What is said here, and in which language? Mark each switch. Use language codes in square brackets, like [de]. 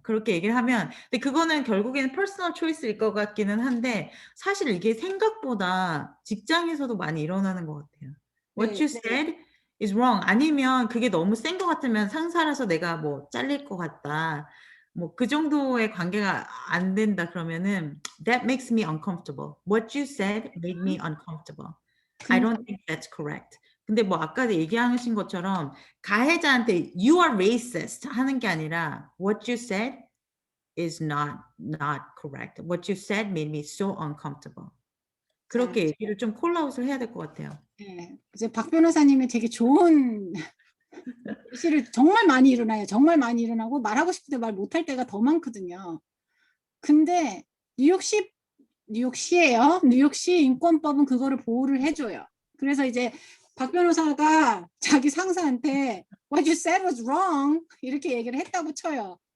[ko] 그렇게 얘기를 하면 근데 그거는 결국에는 퍼스널 초이스일 것 같기는 한데 사실 이게 생각보다 직장에서도 많이 일어나는 것 같아요. [en] What [ko] 네, [en] you [ko] 네. [en] said is wrong. [ko] 아니면 그게 너무 센 것 같으면 상사라서 내가 뭐 잘릴 것 같다. 뭐 그 정도의 관계가 안 된다 그러면은 [en] that makes me uncomfortable. What you said made me uncomfortable. I don't think that's correct. [ko] 근데 뭐 아까 얘기하신 것처럼 가해자한테 [en] you are racist [ko] 하는 게 아니라 [en] what you said is not correct. What you said made me so uncomfortable. [ko] 그렇게 얘기를 좀 콜아웃을 해야 될 것 같아요. 네. 이제 박 변호사님이 되게 좋은 실을 정말 많이 일어나요. 정말 많이 일어나고 말하고 싶을 때 말 못할 때가 더 많거든요. 근데 뉴욕시예요. 뉴욕시 인권법은 그거를 보호를 해줘요. 그래서 이제 박 변호사가 자기 상사한테 [en] What you said was wrong [ko] 이렇게 얘기를 했다고 쳐요.